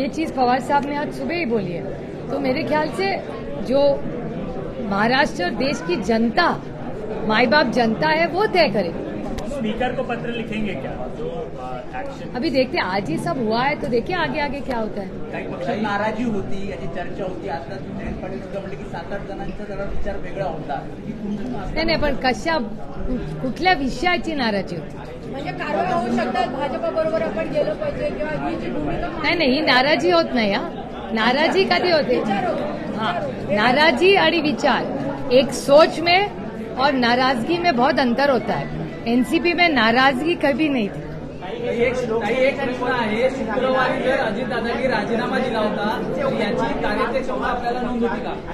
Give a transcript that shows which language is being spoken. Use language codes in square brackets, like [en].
[hi] ये चीज पवार साहब ने आज सुबह ही बोली है. तो मेरे ख्याल से जो महाराष्ट्र देश की जनता, माई बाप जनता है, वो तय करेगी. स्पीकर को पत्र लिखेंगे क्या जो एक्शन? अभी देखते, आज ही सब हुआ है तो देखिए आगे आगे क्या होता है. [mr] काही पक्षात नाराजी होती, याची चर्चा होती. आता जयंत पाटील सुद्धा म्हटले की 7-8 जणांचा जरा विचार वेगळा होता. नाही, पण कुठल्या विषयाची नाराजी होती? म्हणजे कारवाई होऊ शकतात, भाजपा बरोबर आपण गेलं पाहिजे किंवा ही जी भूमिका. नाही, ही नाराजी होत नाही. नाराजी कधी होते? [hi] हाँ, [mr] नाराजी आणि विचार, [hi] एक सोच में और नाराजगी में बहुत अंतर होता है. एनसीपी में नाराजगी कभी नहीं थी. [mr] एक प्रश्न आहे, शुक्रवारी जर अजितदादांनी राजीनामा दिला होता तर याची कार्यक्षमता आपल्याला नोंद होती का?